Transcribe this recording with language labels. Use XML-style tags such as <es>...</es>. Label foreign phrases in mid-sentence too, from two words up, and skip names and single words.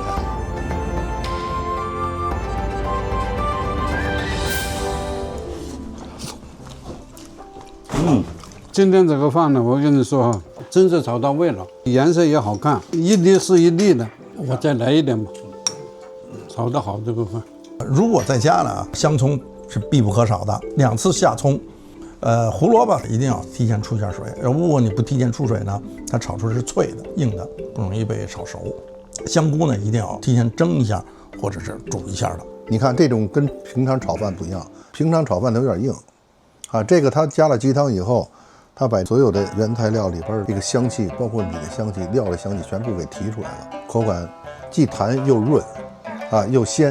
<zh>今天這個飯呢，我跟你說哈，真是炒到位了，顏色也好看，一粒是一粒的。我再來一點吧，炒得好這個飯。如果在家呢，香蔥是必不可少的，2次下蔥。胡蘿蔔一定要提前出一下水，如果你不提前出水呢，它炒出是脆的、硬的，不容易被炒熟。香菇呢，一定要提前蒸一下，或者是煮一下的。你看这種跟平常炒飯不一樣，平常炒飯它有點硬，啊，這個它加了雞湯以後，它把所有的原材料裡邊這個香氣，包括米的香氣、料的香氣全部給提出來了，口感既彈又潤，啊又鮮。</zh>